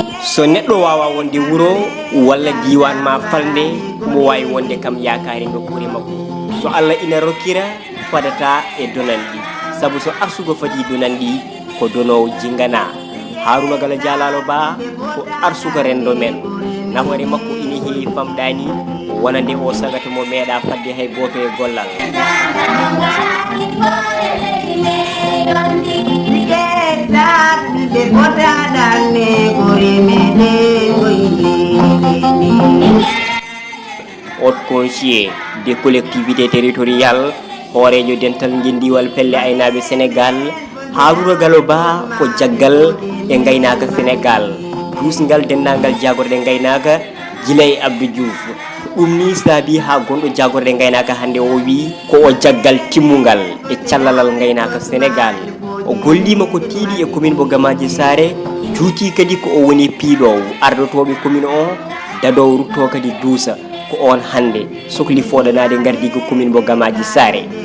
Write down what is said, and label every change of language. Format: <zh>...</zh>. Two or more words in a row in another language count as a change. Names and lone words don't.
<ff>so neɗɗo wawa wonde wuro walla diwan ma falde mo wawi wonde kam yakari nokkure makko so Allah ina rokkira fadata e donanɗi sabu so arsugo fadi donanɗi ko donowo jingana Haruna Gala Jalalo Ba ko arsugo rendo men nafoore makko ina heewi famɗani wonande o sagata mo meeɗa fadde hay goto e gollal</ff> <fr>haute conseiller des collectivités territoriales</fr> <ff>hoorejo dental ngendiwal pelle aynaɓe Sénégal Haruna Galo Ba ko jaggal e gaynaka Sénégal dusgal dendagal jagorde gaynaka Jilay Abdou Diouf ɗum ni saabi ha gonɗo jagorde gaynaka hande o wi ko o jaggal timmugal e callalal gaynaka Sénégal o gollima ko tiiɗi e commune mo Gamaji Sare juuti kadi ko o woni piiɗowo ardotoɓe commune o dadowo rutto kadi duusa ko on hande sohli foɗanade gardigo commune mo Gamaji Sare</ff>